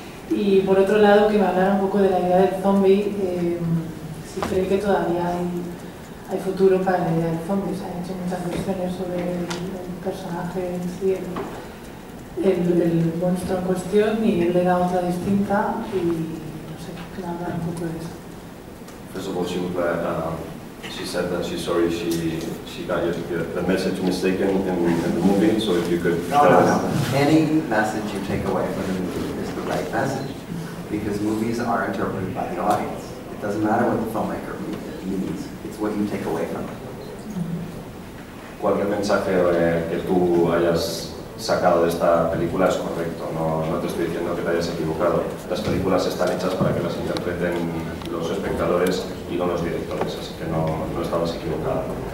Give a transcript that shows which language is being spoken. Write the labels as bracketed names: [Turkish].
[Spanish] Y por otro lado, que me hablara un poco de la idea del zombie, si creí que todavía hay futuro para la idea del zombie. Se han hecho muchas cuestiones sobre el personaje en sí, el monstruo en cuestión, y él le da otra distinta, y no sé, que me hablara un poco de eso. [English] First of all, she would like, she said that she's sorry she got the message mistaken in the movie, so if you could... No. Any message you take away from the movie is the right message, because movies are interpreted by the audience. It doesn't matter what the filmmaker means, it's what you take away from it. [Spanish] Cualquier mensaje que tú hayas sacado de esta película es correcto, no te estoy diciendo que te hayas equivocado. Las películas están hechas para que las interpreten los espectadores y no los directores, así que no estabas equivocado.